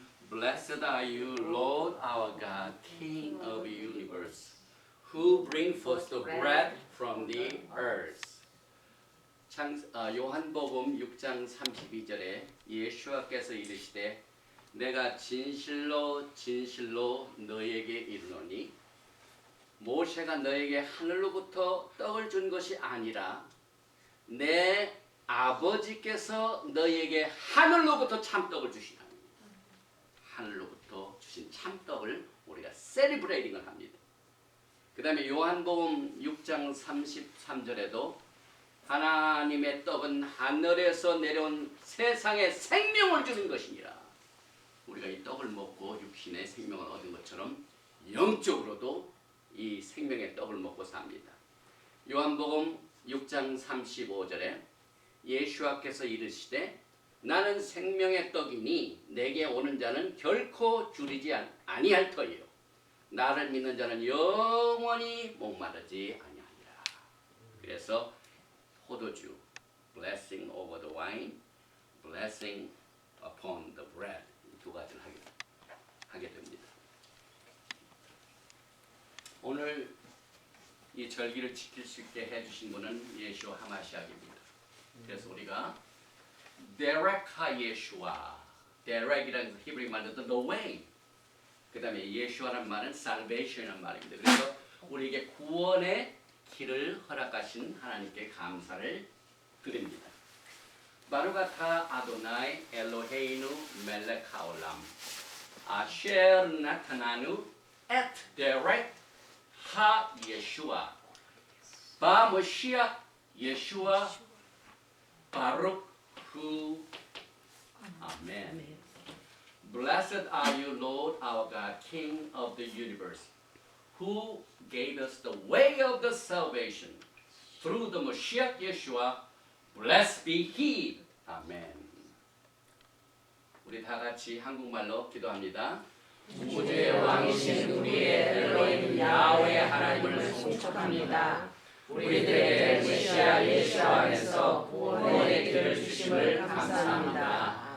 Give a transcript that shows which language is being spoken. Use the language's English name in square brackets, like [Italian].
[English] Blessed are you, Lord our God, King of the universe, who bring forth the bread from the earth. [Korean] 요한복음 6장 32절에 예수와께서 이르시되 내가 진실로 진실로 너에게 이르노니 모세가 너에게 하늘로부터 떡을 준 것이 아니라 내 아버지께서 너에게 하늘로부터 참떡을 주시다. 하늘로부터 주신 참떡을 우리가 셀리브레이팅을 합니다. 그 다음에 요한복음 6장 33절에도 하나님의 떡은 하늘에서 내려온 세상에 생명을 주는 것이니라. 우리가 이 떡을 먹고 육신의 생명을 얻은 것처럼 영적으로도 이 생명의 떡을 먹고 삽니다. 요한복음 6장 35절에 예수와께서 이르시되 나는 생명의 떡이니 내게 오는 자는 결코 줄이지 아니할 터이요 나를 믿는 자는 영원히 목마르지 아니하리라. 그래서 포도주, [English] blessing over the wine, blessing upon the bread, [Korean] 이 두 가지를 하게 됩니다. 오늘 이 절기를 지킬 수 있게 해주신 분은 예수와 하마시아입니다. 그래서 우리가 데렉하 예수와, 데렉이라는 히브리 말로 [English] the way, [Korean] 그 다음에 예수와라는 말은 salvation이라는 말입니다. 그래서 우리에게 구원의 길을 허락하신 하나님께 감사를 드립니다. [Hebrew] 바룩 아타 아도나이 엘로헤이누 멜렉 하올람 아셰르 나타나누 엣 데렉 하 예슈아 바 모시아 예슈아 바룩 후 아멘. [English] Blessed are you, Lord our God, King of the universe, who gave us the way of the salvation through the Moshiach Yeshua. Blessed be He. 아멘. [Korean] 우리 다 같이 한국말로 기도합니다. 우주의 왕이신 우리의 엘로힘 야훼 하나님을 송축합니다. 우리들에게 메시아 예수 안에서 구원의 길을 주심을 감사합니다.